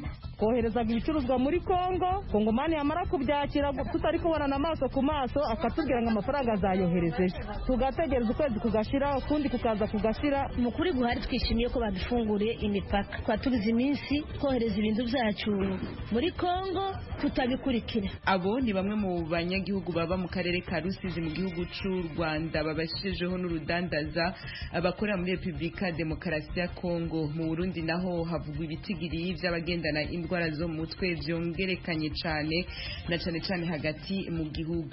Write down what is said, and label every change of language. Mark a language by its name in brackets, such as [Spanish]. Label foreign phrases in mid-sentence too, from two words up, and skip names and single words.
[Kinyarwanda] Koherezaga ibicuruzwa muri Kongo, Kongomani yamara kubyakira tutari kubonana amaso ku maso akatubwira ngo amafaranga azayohereje, tugategereza ukwezi kugashira ukundi kukaza kugashira. Mukuri Buhari twishimiye ko badufunguriye imipaka, twatubiza iminsi kohereza ibintu byacu muri Kongo tutabikurikira. Abo ni bamwe mu banyagihugu baba mu karere ka Rusizi mu gihugu cy'u Rwanda babashijeho n'urudandaza abakorera muri Repubulika Demokarasi ya Kongo. [Rundi] Mu Burundi naho havugwa ibitigiri by'abagendana indwara zo mutwe byongerekanye cyane na cyane hagati mu gihugu.